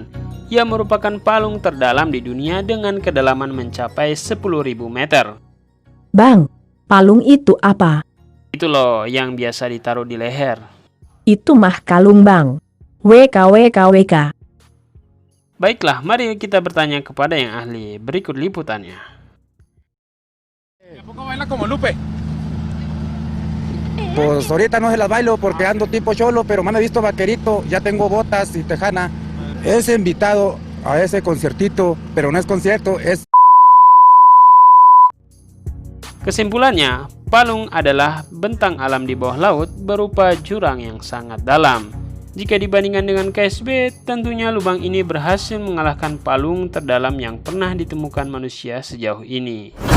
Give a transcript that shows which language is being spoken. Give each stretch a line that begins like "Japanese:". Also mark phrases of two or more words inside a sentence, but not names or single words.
Indonesian: Ia merupakan palung terdalam di dunia dengan kedalaman mencapai 10.000 meter. Bang, palung itu apa? Itu loh yang biasa ditaruh di leher. Itu mah kalung bang. WKWKWK. Baiklah, mari kita bertanya kepada yang ahli. Berikut liputannya.
Spanish: ¿A poco baila como Lupe? Pues ahorita no se las bailo porque ando tipo cholo, pero me han visto vaquerito, ya tengo botas y tejana. Es invitado a ese conciertito, pero no es concierto, es...
Indonesian: Kesimpulannya, palung adalah bentang alam di bawah laut berupa jurang yang sangat dalam. Jika dibandingkan dengan KSB, tentunya lubang ini berhasil mengalahkan palung terdalam yang pernah ditemukan manusia sejauh ini.